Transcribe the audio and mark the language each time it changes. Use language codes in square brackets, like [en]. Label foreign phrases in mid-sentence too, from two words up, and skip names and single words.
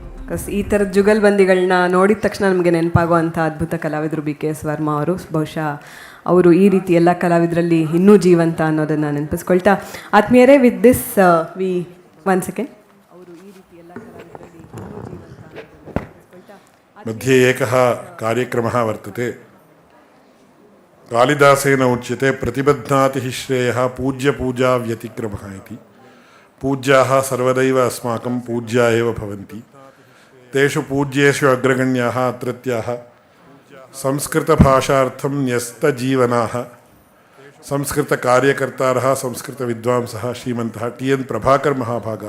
[kn] ಬಿಕಾಸ್ ಈ ಥರದ ಜುಗಲ್ಬಂದಿಗಳನ್ನ ನೋಡಿದ ತಕ್ಷಣ ನಮಗೆ ನೆನಪಾಗುವಂಥ ಅದ್ಭುತ ಕಲಾವಿದರು ಬಿ ಕೆ ಎಸ್ ವರ್ಮಾ ಅವರು. ಬಹುಶಃ ಅವರು ಈ ರೀತಿ ಎಲ್ಲ ಕಲಾವಿದರಲ್ಲಿ ಇನ್ನೂ ಜೀವಂತ ಅನ್ನೋದನ್ನು ನೆನಪಿಸ್ಕೊಳ್ತಾ, ಆತ್ಮೀಯರೇ, [en] with this we 1 second. [kn] ಅವರು ಈ ರೀತಿ ಎಲ್ಲ ಕಲಾವಿದರಲ್ಲಿ ಇನ್ನೂ ಜೀವಂತ ಅನ್ನೋದನ್ನು ನೆನಪಿಸ್ಕೊಳ್ತಾ, [sa] मध्ये एकः कार्यक्रमः वर्तते. कालिदासेन उच्यते प्रतिबध्नाति हि श्रेयः पूज्यपूजा व्यतिक्रमः इति. पूज्याः सर्वदैव अस्माकं पूज्या एव भवन्ति. तेषु पूज्येषु अग्रगण्याः अत्रत्याः संस्कृतभाषार्थं न्यस्तजीवनाः संस्कृतकार्यकर्तारः संस्कृतविद्वांसः श्रीमन्तः TN प्रभाकर महाभागाः.